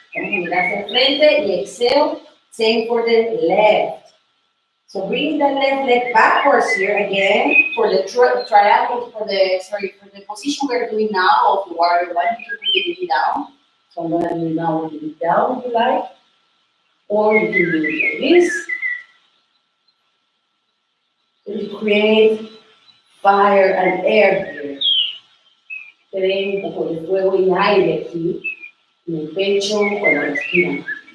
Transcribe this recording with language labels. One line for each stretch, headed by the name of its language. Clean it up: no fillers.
Spanish: Mira hacia el frente y exhale.
English: Same for the left. So bring that left leg backwards here again for the triangle, for the position we're doing now of the warrior one. You can put the knee down. So I'm gonna do it now with the knee down if you like. Or you can do it like this. To create fire and air here.
Spanish: Creen un poco de fuego y aire aquí en el pecho cuando respiran.